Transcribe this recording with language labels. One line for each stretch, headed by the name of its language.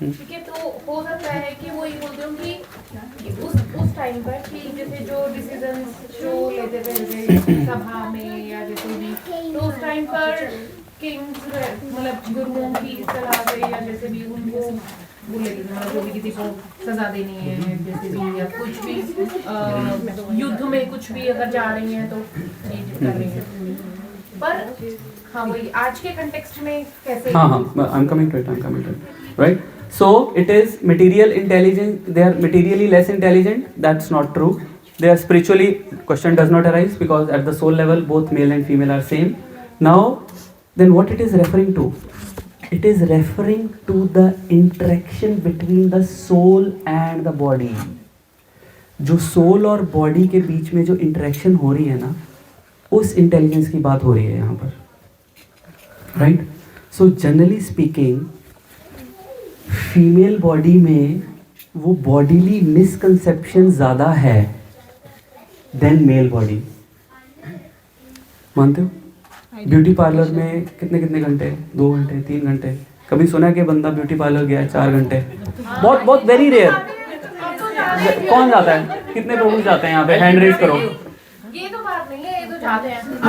Hindi: ठीक है, तो हो सकता है कि वो ये बोलते हो कि उस टाइम पर कि जैसे जो डिसीजंस जो लेते थे जैसे सभा में या जैसे भी, तो उस टाइम पर किंग्स मतलब गुरुओं की सलाह से या जैसे भी उनको बोले जो भी किसी को सजा देनी है जैसे भी या कुछ भी युद्ध में कुछ भी अगर जा रही हैं तो चीज कर रही हैं. पर हाँ वही आज के कंटेक्स्ट में कैसे.
English: हाँ, I'm coming to it. Right. So it is material intelligence. They are materially less intelligent. That's not true. They are spiritually. Question does not arise because at the soul level both male and female are same. Now, then what it is referring to? It is referring to the interaction between the soul and the body.
Hindi: जो soul और body के बीच में जो interaction हो रही है ना, उस intelligence की बात हो रही है यहाँ पर, right?
English: So generally speaking, female body में वो bodily misconception ज़्यादा है than male body.
Hindi: मानते हो? ब्यूटी पार्लर में कितने घंटे, 2 घंटे, 3 घंटे. कभी सुना है कि बंदा ब्यूटी पार्लर गया है 4 घंटे? बहुत
English: Very rare.
Hindi: कौन जाता है? कितने लोग जाते हैं यहाँ पे? हैंड रेज करो. ये तो बात नहीं है, ये तो जाते हैं.